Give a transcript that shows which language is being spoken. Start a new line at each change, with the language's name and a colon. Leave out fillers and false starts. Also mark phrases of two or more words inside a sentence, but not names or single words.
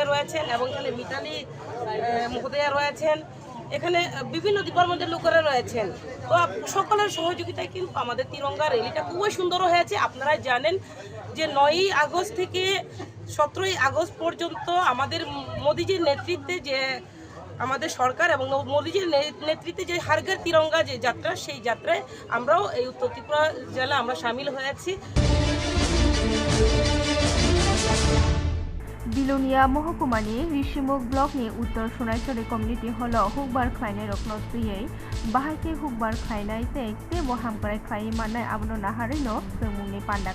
Bangla: রয়েছেন এবং এখানে মিতালি মহোদয়া রয়েছেন এখানে বিভিন্ন ডিপার্টমেন্টের লোকেরা রয়েছেন তো সকলের সহযোগিতায় কিন্তু আমাদের তিরঙ্গা র্যালিটা খুবই সুন্দর হয়েছে আপনারা জানেন যে 9ই আগস্ট থেকে 17ই আগস্ট পর্যন্ত আমাদের মোদিজির নেতৃত্বে যে আমাদের সরকার এবং মোদিজির নেতৃত্বে যে হরঘর তিরঙ্গা যে যাত্রা সেই যাত্রায় আমরাও এই উত্তর ত্রিপুরা জেলা আমরা সামিল হয়েছি
Kok Borok: बिलोनिया महकुमानि ऋषिमुख ब्लकनि उत्तर सोनायसरी कम्युनिटी हल हुकबार खायनाय रखनो तुयै बाहायके हुकबार खायनाय ते बहामग्राय खायै माननाय आबनो नाहारैनो जोंमुंनि पान्डा